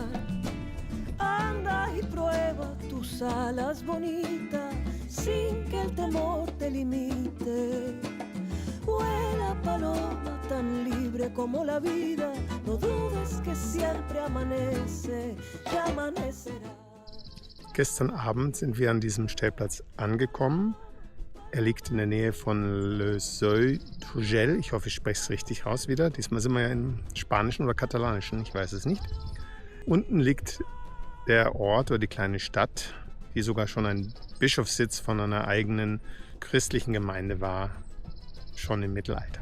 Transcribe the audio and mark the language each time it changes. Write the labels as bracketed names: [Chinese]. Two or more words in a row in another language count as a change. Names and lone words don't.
[Spanish] Anda y prueba tus alas bonitas, sin que el temor te limite. Vuela paloma tan libre como la vida, no dudes que siempre amanece, ya amanecerá. [German] Gestern Abend sind wir an diesem Stellplatz angekommen. Er liegt in der Nähe von Le Seuil d'Urgell. Ich hoffe, ich spreche es richtig raus wieder. Diesmal sind wir ja im Spanischen oder Katalanischen, ich weiß es nicht. Unten liegt der Ort oder die kleine Stadt, die sogar schon ein Bischofssitz von einer eigenen christlichen Gemeinde war, schon im Mittelalter.